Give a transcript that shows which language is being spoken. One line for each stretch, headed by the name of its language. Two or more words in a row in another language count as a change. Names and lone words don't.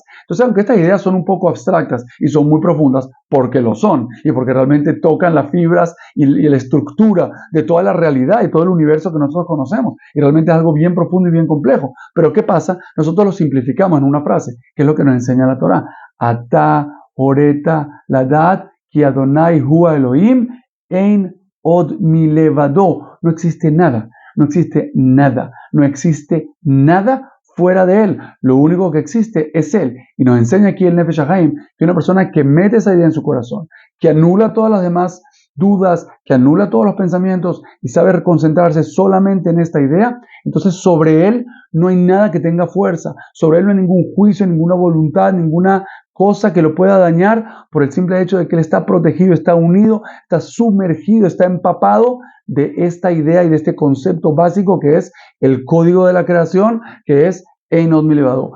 Spanish: Entonces, aunque estas ideas son un poco abstractas y son muy profundas, porque lo son, y porque realmente tocan las fibras y la estructura de toda la realidad y todo el universo que nosotros conocemos, y realmente es algo bien profundo y bien complejo. Pero ¿qué pasa? Nosotros lo simplificamos en una frase, que es lo que nos enseña la Torah.
Hebrew: אתה הראת לדעת כי ה' הוא האלהים אין עוד מלבדו.
Spanish: No existe nada, no existe nada, no existe nada fuera de Él. Lo único que existe es Él. Y nos enseña aquí el Nefesh HaChaim que una persona que mete esa idea en su corazón, que anula todas las demás dudas, que anula todos los pensamientos y sabe concentrarse solamente en esta idea, entonces sobre Él no hay nada que tenga fuerza, sobre Él no hay ningún juicio, ninguna voluntad, ninguna cosa que lo pueda dañar por el simple hecho de que Él está protegido, está unido, está sumergido, está empapado de esta idea y de este concepto básico que es el código de la creación, que es
Hebrew: אין עוד מלבדו.